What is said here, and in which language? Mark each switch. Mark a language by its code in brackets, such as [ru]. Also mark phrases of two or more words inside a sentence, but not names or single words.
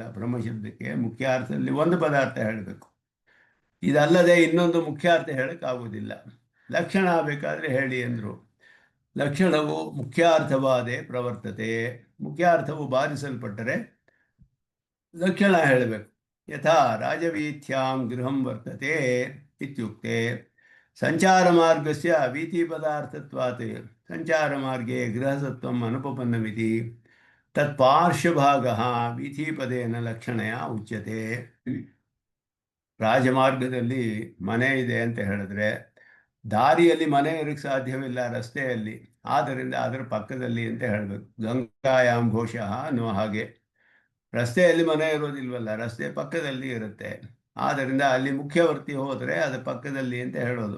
[kn] ಬ್ರಹ್ಮಶಬ್ದಕ್ಕೆ ಮುಖ್ಯಾರ್ಥದಲ್ಲಿ ಒಂದು ಪದಾರ್ಥ ಹೇಳಬೇಕು, ಇದಲ್ಲದೆ ಇನ್ನೊಂದು ಮುಖ್ಯಾರ್ಥ ಹೇಳೋಕ್ಕಾಗೋದಿಲ್ಲ. ಲಕ್ಷಣ ಬೇಕಾದರೆ ಹೇಳಿ ಅಂದರು. ಲಕ್ಷಣವು [sa] ಮುಖ್ಯಾರ್ಥವಾದೇ ಪ್ರವರ್ತತೆ, [kn] ಮುಖ್ಯಾರ್ಥವು ಬಾಧಿಸಲ್ಪಟ್ಟರೆ ಲಕ್ಷಣ ಹೇಳಬೇಕು. [sa] ಯಥಾ ರಾಜವೀಥ್ಯಾಂ ಗೃಹಂ ವರ್ತತೆ ಇತ್ಯುಕ್ತೆ ಸಂಚಾರ ಮಾರ್ಗಸ್ಯ ವೀಥಿ ಪದಾರ್ಥತ್ವಾತ್ ಸಂಚಾರ ಮಾರ್ಗೆ ಗೃಹಸತ್ವಂ ಅನುಪಪನ್ನಮಿತಿ ತತ್ಪಾರ್ಶ್ವಭಾಗಃ ವೀಥಿಪದೇನ ಲಕ್ಷಣಯ ಉಚ್ಯತೆ. [kn] ರಾಜಮಾರ್ಗದಲ್ಲಿ ಮನೆ ಇದೆ ಅಂತ ಹೇಳಿದ್ರೆ ದಾರಿಯಲ್ಲಿ ಮನೆ ಇರಕ್ಕೆ ಸಾಧ್ಯವಿಲ್ಲ, ರಸ್ತೆಯಲ್ಲಿ, ಆದ್ದರಿಂದ ಅದರ ಪಕ್ಕದಲ್ಲಿ ಅಂತ ಹೇಳಬೇಕು. [sa] ಗಂಗಾಯಾಮ್ ಘೋಷಃ [kn] ಅನ್ನುವ ಹಾಗೆ ರಸ್ತೆಯಲ್ಲಿ ಮನೆ ಇರೋದಿಲ್ವಲ್ಲ, ರಸ್ತೆ ಪಕ್ಕದಲ್ಲಿ ಇರುತ್ತೆ, ಆದ್ದರಿಂದ ಅಲ್ಲಿ ಮುಖ್ಯವರ್ತಿ ಹೋದರೆ ಅದು ಪಕ್ಕದಲ್ಲಿ ಅಂತ ಹೇಳೋದು.